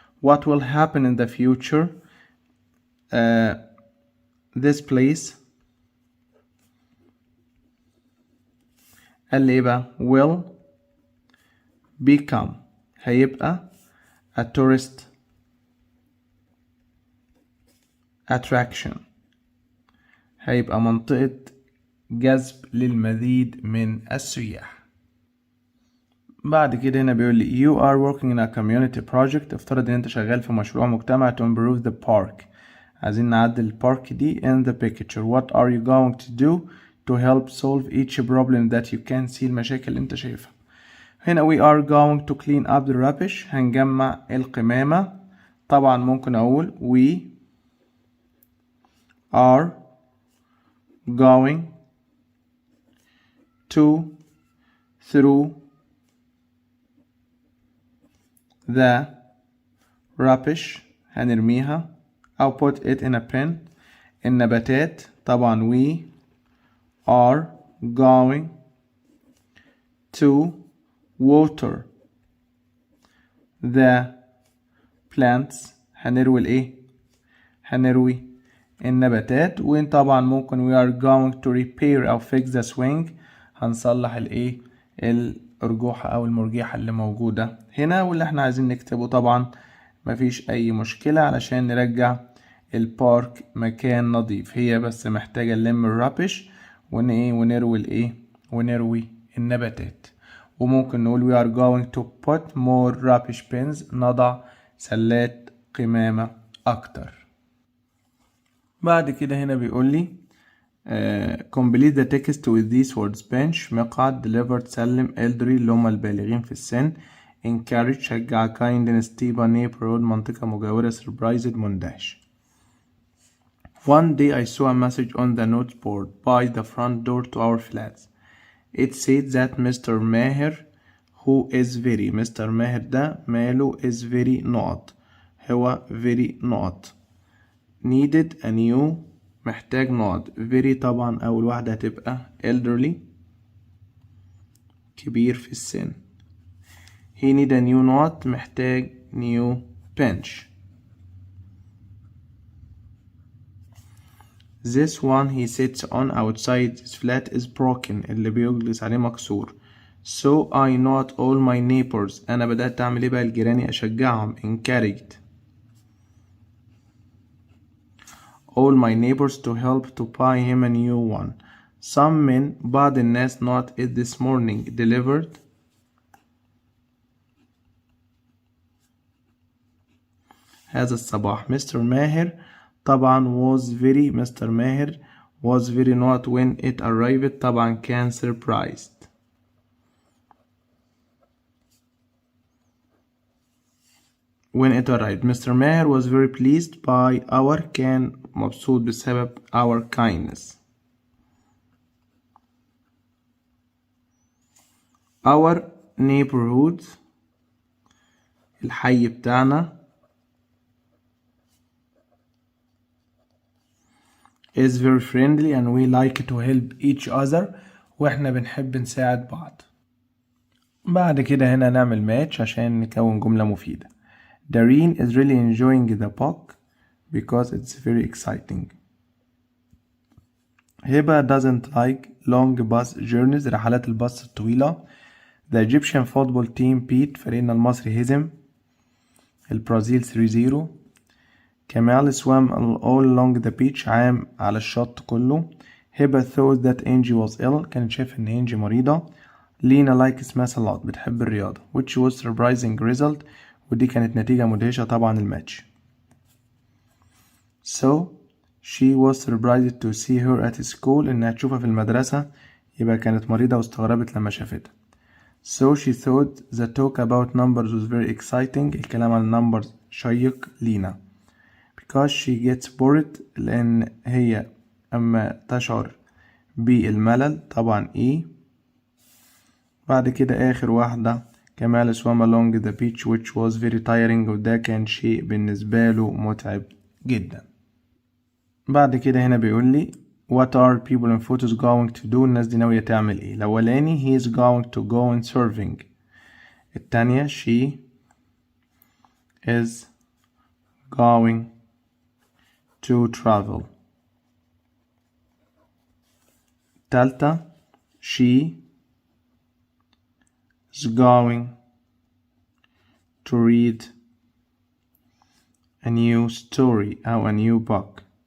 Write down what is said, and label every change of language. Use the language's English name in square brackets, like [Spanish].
[English] what will happen in the future؟ this place [Arabic] قال لي ايه بقى؟ [English] will become، هيبقى a tourist attraction، [Arabic] هيبقى منطقة جذب للمزيد من السياح. بعد كده هنا بيقول لي [English] you are working in a community project، [Arabic] افترض ان انت شغال في مشروع مجتمع [English] to improve the park، [Arabic] عايزين نعدل البارك دي. [English] in the picture what are you going to do to help solve each problem that you can see، [Arabic] المشاكل اللي انت شايفها. [English] هنا we are going to clean up the rubbish، [Arabic] هنجمع القمامة. طبعا ممكن اقول [English] we are going to throw the rubbish، [Arabic] هنرميها أو [English] put it in a bin. [Arabic] النباتات طبعا [English] we are going to water the plants، [Arabic] هنروي الايه؟ هنروي النباتات. وطبعا ممكن [English] we are going to repair [Arabic] أو [English] fix the swing، [Arabic] هنصلح الايه؟ الأرجوحة أو المرجيحة اللي موجودة هنا. واللي احنا عايزين نكتبه طبعا مفيش أي مشكلة علشان نرجع البارك مكان نظيف، هي بس محتاجة نلم الرابش ونروي الايه؟ ونروي النباتات. وممكن نقول [English] we are going to put more rubbish bins، [Arabic] نضع سلات قمامة أكتر. [English] بعد كده هنا بيقول لي complete the text with these words. [Arabic] bench مقعد، delivered سلم، elderly اللي هم البالغين في السن، encourage شجع، kindness طيبة، neighborhood منطقة مجاورة، surprised مندهش. [English] One day I saw a message on the noteboard by the front door to our flats. It said that Mr. Maher who is very، Mr. [Arabic] ماهر ده ماله [English] is very [Arabic] نقط، هو very نقط، needed a new محتاج نقط، very طبعا أول واحدة هتبقى elderly كبير في السن. [English] he need a new نقط محتاج new bench. this one he sits on outside his flat is broken، اللي بيجلس عليه مكسور. so I not all my neighbors، [Arabic] أنا بدأت أعمل إيه بقى؟ الجيراني أشجعهم، [English] encouraged all my neighbors to help to buy him a new one. Some men بعض الناس not it this morning delivered [Arabic] هذا الصباح. [English] Mr. [Arabic] ماهر طبعا Mr. [English] Maher was very not when it arrived [Arabic] طبعا كان [English] surprised. When it arrived Mr. Maher was very pleased by our [Arabic] كان مبسوط بسبب [English] our kindness. Our neighborhood [Arabic] الحي بتاعنا [English] is very friendly and we like to help each other [Arabic] واحنا بنحب نساعد بعض. بعد كده هنا نعمل ماتش عشان نكون جملة مفيدة. [English] Dareen is really enjoying the book because it's very exciting. Heba doesn't like long bus journeys [Arabic] رحلات الباص الطويلة. [English] The Egyptian football team beat [Arabic] فريقنا المصري هزم البرازيل [English] 3-0. Kamal swam all along the beach [Arabic] عام على الشط كله. [English] Heba thought that Angie was ill [Arabic] كانت شايفة إن إنجي مريضة. [English] Lina likes math a lot [Arabic] بتحب الرياضة [English] which was surprising result [Arabic] ودي كانت نتيجة مدهشة طبعا الماتش. [English] So she was surprised to see her at school [Arabic] إنها تشوفها في المدرسة يبقى كانت مريضة واستغربت لما شافتها. [English] So she thought the talk about numbers was very exciting [Arabic] الكلام عن [English] numbers [Arabic] شيق لينا. [English] Because she gets bored [Arabic] لأن هي أما تشعر بالملل طبعا إيه. بعد كده آخر واحدة كمال [English] swam along the beach which was very tiring [Arabic] وده كان شيء بالنسبة له متعب جدا. [English] بعد كده هنا بيقول لي what are people in photos going to do [Arabic] الناس دي ناوية تعمل ايه. الأولاني [English] he is going to go in surfing. [Arabic] التانية [English] she is going to travel. [Arabic] التالتة [English] she is going to read a new story أو a new book.